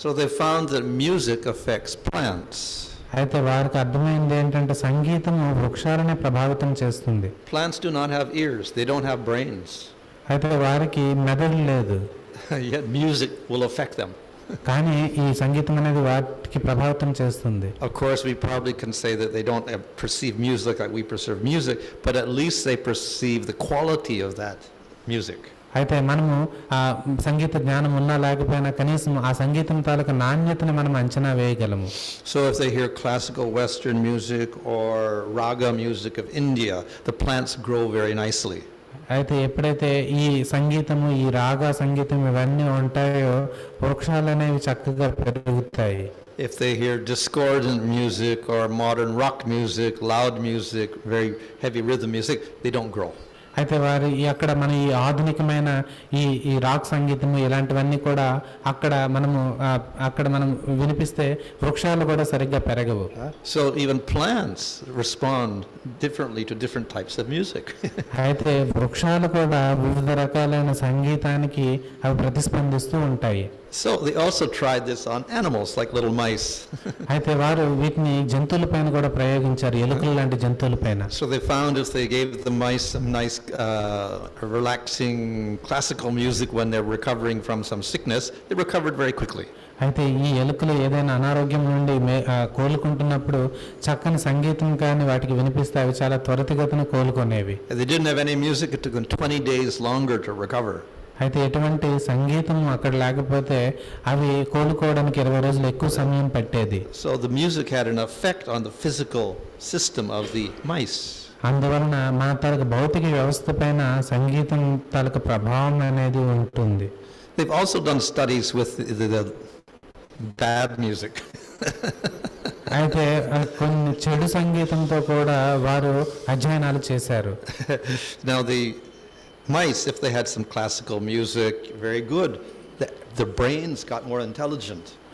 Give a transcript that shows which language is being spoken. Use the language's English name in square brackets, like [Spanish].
[English] So they found that music affects plants. [Telugu] అయితే వారికి అర్థమైంది ఏంటంటే సంగీతము వృక్షాలనే ప్రభావితం చేస్తుంది. [English] Plants do not have ears, they don't have brains. [Telugu] అయితే వారికి మెదడు లేదు. [English] Yet music will affect them. [Telugu] కానీ ఈ సంగీతం అనేది వాటికి ప్రభావితం చేస్తుంది. [English] Of course, we probably can say that they don't perceive music like we perceive music, but at least they perceive the quality of that music. [Telugu] అయితే మనము ఆ సంగీత జ్ఞానం ఉన్నా లేకపోయినా కనీసం ఆ సంగీతం తాలూకు నాణ్యతని మనం అంచనా వేయగలము. [English] So if they hear classical Western music or raga music of India, the plants grow very nicely. [Telugu] అయితే ఎప్పుడైతే ఈ సంగీతము, ఈ రాగా సంగీతం ఇవన్నీ ఉంటాయో వృక్షాలు అనేవి చక్కగా పెరుగుతాయి. [English] If they hear discordant music or modern rock music, loud music, very heavy rhythm music, they don't grow. [Telugu] అయితే వారి అక్కడ మన ఈ ఆధునికమైన ఈ ఈ రాక్ సంగీతము ఇలాంటివన్నీ కూడా అక్కడ మనం వినిపిస్తే వృక్షాలు కూడా సరిగ్గా పెరగవు. [English] So even plants respond differently to different types of music. [Telugu] అయితే వృక్షాలు కూడా వివిధ రకాలైన సంగీతానికి అవి ప్రతిస్పందిస్తూ ఉంటాయి. [English] So they also tried this on animals like little mice. [Telugu] అయితే వారు వీటిని జంతువులపైన కూడా ప్రయోగించారు, ఎలుకలు లాంటి జంతువులపైన. [English] So they found if they gave the mice some nice relaxing classical music when they're recovering from some sickness, they recovered very quickly. [Telugu] అయితే ఈ ఎలుకలు ఏదైనా అనారోగ్యం నుండి కోలుకుంటున్నప్పుడు చక్కని సంగీతం కానీ వాటికి వినిపిస్తే అవి చాలా త్వరితగతిన కోలుకునేవి. [English] They didn't have any music, it took them 20 days longer to recover. [Telugu] అయితే ఎటువంటి సంగీతం అక్కడ లేకపోతే అవి కోలుకోవడానికి 20 రోజులు ఎక్కువ సమయం పట్టేది. [English] So the music had an effect on the physical system of the mice. [Telugu] అందువలన మన తాలూకు భౌతిక వ్యవస్థ పైన సంగీతం తాలూకు ప్రభావం అనేది ఉంటుంది. [English] They've also done studies with the bad music. [Telugu] అయితే కొన్ని చెడు సంగీతంతో కూడా వారు అధ్యయనాలు చేశారు. [English] Now the mice, if they had some classical music, very good, their brains got more intelligent.